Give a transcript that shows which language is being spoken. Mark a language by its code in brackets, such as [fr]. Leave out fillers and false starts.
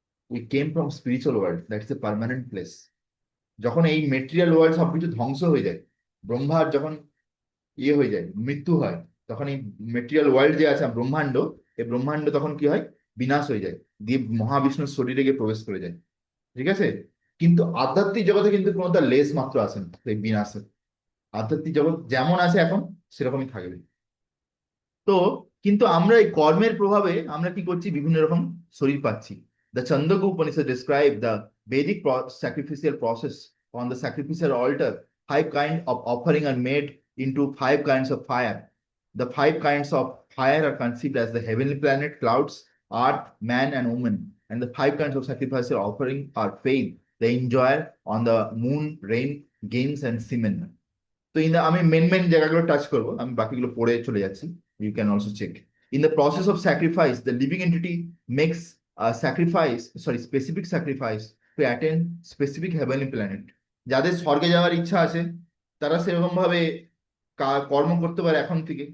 [en] We came from spiritual world, that's a permanent place. [bn] যখন এই material world সবকিছু ধ্বংস হয়ে যায়, ব্রহ্মার যখন ইয়ে হয়ে যায়, মৃত্যু হয়, তখন এই মেটেরিয়াল ওয়ার্ল্ড যে আছে ব্রহ্মাণ্ড, এই ব্রহ্মাণ্ড তখন কি হয়, বিনাশ হয়ে যায়, দিয়ে মহাবিষ্ণুর শরীরে গিয়ে প্রবেশ করে যায়। ঠিক আছে? কিন্তু আধ্যাত্মিক জগতে কিন্তু কোনো তার লেশ মাত্র আসে না এই বিনাশে। আধ্যাত্মিক জগৎ যেমন আছে এখন সেরকমই থাকবে। তো কিন্তু আমরা এই কর্মের প্রভাবে আমরা কি করছি, বিভিন্ন রকম শরীর পাচ্ছি। [en] The চন্দ্রক Upanishad describe the Vedic sacrificial process. On the sacrificial altar, 5 kinds of offering are made into 5 kinds of fire. The 5 kinds of fire are conceived as the heavenly planet, clouds, earth, man, and woman. And the 5 kinds of sacrificial offering are faith, the enjoyer on the moon, rain, gains, and semen. [bn] তো in আমি main জায়গাগুলো touch করবো, আমি বাকিগুলো পড়ে চলে যাচ্ছি। [en] You can also check. In the process of sacrifice the living entity makes sacrifice, sorry specific sacrifice to attend specific heavenly planet. [bn] যাদের স্বর্গে যাওয়ার ইচ্ছা আছে, তারা সেরকম ভাবে কর্ম করতে পারে এখন থেকে।